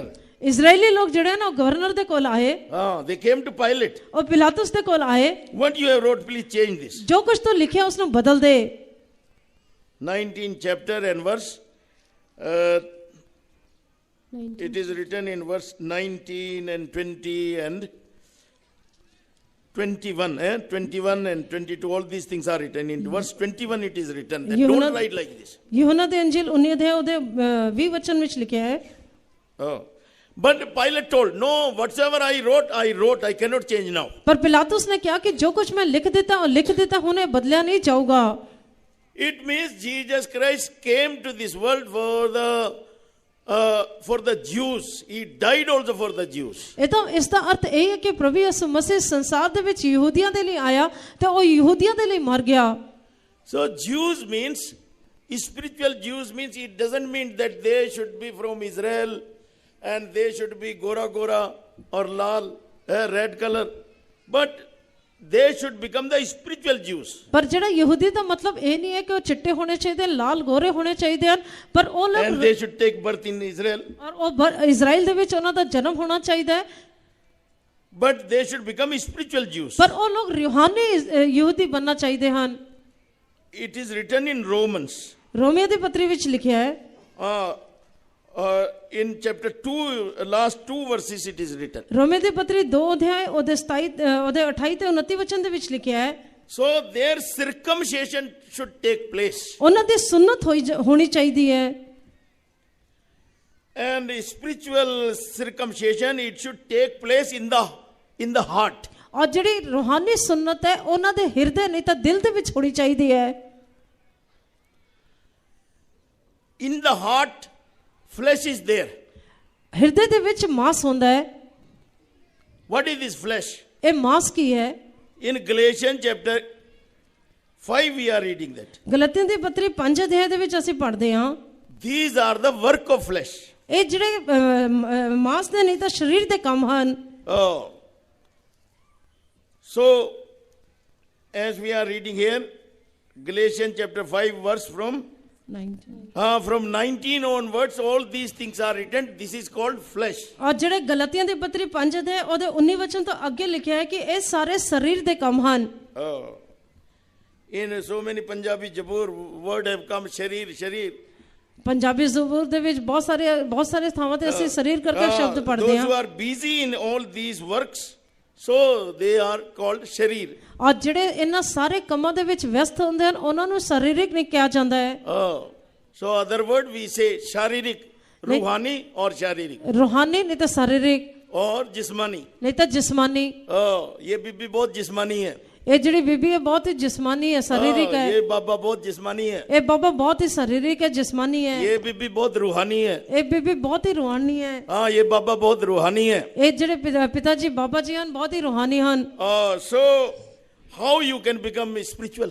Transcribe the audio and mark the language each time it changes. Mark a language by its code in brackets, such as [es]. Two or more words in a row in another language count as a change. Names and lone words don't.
[pa] ਇਜ਼ਰਾਈਲੀ ਲੋਕ ਜਿਹੜੇ ਨਾ ਉਹ ਗਵਰਨਰ ਦੇ ਕੋਲ ਆਏ, [en] They came to Pilate. [pa] ਉਹ ਪਿਲਾਤੁਸ ਦੇ ਕੋਲ ਆਏ, [en] What you have wrote, please change this. [pa] ਜੋ ਕੁਝ ਤੂੰ ਲਿਖਿਆ ਉਸਨੂੰ ਬਦਲ ਦੇ। [en] 19th chapter and verse, it is written in verse 19 and 20 and 21, 21 and 22, all these things are written. In verse 21 it is written that don't write like this. [pa] ਯਹੂਨਾ ਦੇ ਅੰਜੀਲ 19 ਅਧਿਆਇ ਉਹਦੇ 20 ਵਚਨ ਵਿੱਚ ਲਿਖਿਆ ਹੈ। [en] But Pilate told, no, whatsoever I wrote, I cannot change now. [pa] ਪਰ ਪਿਲਾਤੁਸ ਨੇ ਕਿਹਾ ਕਿ ਜੋ ਕੁਝ ਮੈਂ ਲਿਖ ਦਿੱਤਾ ਉਹ ਲਿਖ ਦਿੱਤਾ, ਹੁਣ ਇਹ ਬਦਲਿਆ ਨਹੀਂ ਜਾਊਗਾ। [en] It means Jesus Christ came to this world for the Jews. He died also for the Jews. [pa] ਇਹ ਤਾਂ ਇਸ ਦਾ ਅਰਥ ਇਹ ਹੈ ਕਿ ਪ੍ਰਭੂ ਯਿਸੂ ਮਸੀਹ ਸੰਸਾਰ ਦੇ ਵਿੱਚ ਯਹੂਦੀਆਂ ਦੇ ਲਈ ਆਇਆ ਤੇ ਉਹ ਯਹੂਦੀਆਂ ਦੇ ਲਈ ਮਰ ਗਿਆ। [en] So Jews means, spiritual Jews means, it doesn't mean that they should be from Israel and they should be gora or lal, red color, but they should become the spiritual Jews. [pa] ਪਰ ਜਿਹੜਾ ਯਹੂਦੀ ਦਾ ਮਤਲਬ ਇਹ ਨਹੀਂ ਹੈ ਕਿ ਉਹ ਚਿੱਟੇ ਹੋਣੇ ਚਾਹੀਦੇ, ਲਾਲ ਗੋਰੇ ਹੋਣੇ ਚਾਹੀਦੇ ਹਨ, ਪਰ ਉਹ ਲੋਕ [en] And they should take birth in Israel. [pa] ਔਰ ਉਹ ਇਜ਼ਰਾਈਲ ਦੇ ਵਿੱਚ ਉਹਨਾਂ ਦਾ ਜਨਮ ਹੋਣਾ ਚਾਹੀਦਾ ਹੈ, [en] But they should become spiritual Jews. [pa] ਪਰ ਉਹ ਲੋਕ ਰੂਹਾਨੀ ਯਹੂਦੀ ਬਣਨਾ ਚਾਹੀਦੇ ਹਨ। [en] It is written in Romans. [pa] ਰੋਮੀਓ ਦੀ ਪੱਤਰੀ ਵਿੱਚ ਲਿਖਿਆ ਹੈ, [en] in chapter 2, last 2 verses it is written. [pa] ਰੋਮੀਓ ਦੀ ਪੱਤਰੀ 2 ਅਧਿਆਇ ਉਹਦੇ 28 ਤੇ 29 ਵਚਨ ਦੇ ਵਿੱਚ ਲਿਖਿਆ ਹੈ, [en] So their circumcision should take place. [pa] ਉਹਨਾਂ ਦੀ ਸੁੰਨਤ ਹੋਣੀ ਚਾਹੀਦੀ ਹੈ। [en] And spiritual circumcision, it should take place in the heart. [pa] ਔਰ ਜਿਹੜੀ ਰੂਹਾਨੀ ਸੁੰਨਤ ਹੈ ਉਹਨਾਂ ਦੇ ਹਿਰਦੇ ਨਹੀਂ ਤਾਂ ਦਿਲ ਦੇ ਵਿੱਚ ਹੋਣੀ ਚਾਹੀਦੀ ਹੈ। [en] In the heart, flesh is there. [pa] ਹਿਰਦੇ ਦੇ ਵਿੱਚ ਮਾਸ ਹੁੰਦਾ ਹੈ। [en] What is this flesh? [pa] ਇਹ ਮਾਸ ਕੀ ਹੈ? [en] In Galatians chapter 5 we are reading that. [pa] ਗਲਾਤੀਆਂ ਦੀ ਪੱਤਰੀ 5 ਅਧਿਆਇ ਦੇ ਵਿੱਚ ਅਸੀਂ ਪੜ੍ਹਦੇ ਹਾਂ, [en] These are the work of flesh. [pa] ਇਹ ਜਿਹੜੇ ਮਾਸ ਦੇ ਨਹੀਂ ਤਾਂ ਸਰੀਰ ਦੇ ਕੰਮ ਹਨ। [en] Oh. So, as we are reading here, Galatians chapter 5 verse from 19 onwards, all these things are written. This is called flesh. [pa] ਔਰ ਜਿਹੜੇ ਗਲਾਤੀਆਂ ਦੀ ਪੱਤਰੀ 5 ਅਧਿਆਇ ਉਹਦੇ 19 ਵਚਨ ਤੋਂ ਅੱਗੇ ਲਿਖਿਆ ਹੈ ਕਿ ਇਹ ਸਾਰੇ ਸਰੀਰ ਦੇ ਕੰਮ ਹਨ। [en] Oh. In so many Punjabi Jabur word have come sharir, sharir. [pa] ਪੰਜਾਬੀ ਜ਼ਬੂਰ ਦੇ ਵਿੱਚ ਬਹੁਤ ਸਾਰੇ ਥਾਵਾਂ ਤੇ ਅਸੀਂ ਸਰੀਰ ਕਰਕੇ ਸ਼ਬਦ ਪੜ੍ਹਦੇ [en] Those [pa] ਹਾਂ। [en] who are busy in all these works, so they are called sharir. [pa] ਔਰ ਜਿਹੜੇ ਇਹਨਾਂ ਸਾਰੇ ਕੰਮਾਂ ਦੇ ਵਿੱਚ ਵਿਅਸਤ ਹੁੰਦੇ ਹਨ ਉਹਨਾਂ ਨੂੰ ਸਰੀਰਕ ਨਹੀਂ ਕਿਹਾ ਜਾਂਦਾ ਹੈ। [en] Oh. So other word we say sharirik, ruhani or sharirik, [pa] ਰੂਹਾਨੀ ਨਹੀਂ ਤਾਂ ਸਰੀਰਕ [en] or jismani. [pa] ਨਹੀਂ ਤਾਂ ਜਿਸਮਾਨੀ। [hi] Oh, ये बीबी बहुत जिस्मानी है। [pa] ਇਹ ਜਿਹੜੀ ਬੀਬੀ ਹੈ ਬਹੁਤ ਹੀ ਜਿਸਮਾਨੀ ਹੈ, ਸਰੀਰਕ ਹੈ। [hi] ये बाबा बहुत जिस्मानी है। [pa] ਇਹ ਬਾਬਾ ਬਹੁਤ ਹੀ ਸਰੀਰਕ ਹੈ, ਜਿਸਮਾਨੀ ਹੈ। [hi] ये बीबी बहुत रूहानी है। [pa] ਇਹ ਬੀਬੀ ਬਹੁਤ ਹੀ ਰੂਹਾਨੀ ਹੈ। [hi] हाँ, ये बाबा बहुत रूहानी है। [pa] ਇਹ ਜਿਹੜੇ ਪਿਤਾ ਜੀ ਬਾਬਾ ਜੀ ਹਨ ਬਹੁਤ ਹੀ ਰੂਹਾਨੀ ਹਨ। [en] So how you can become spiritual?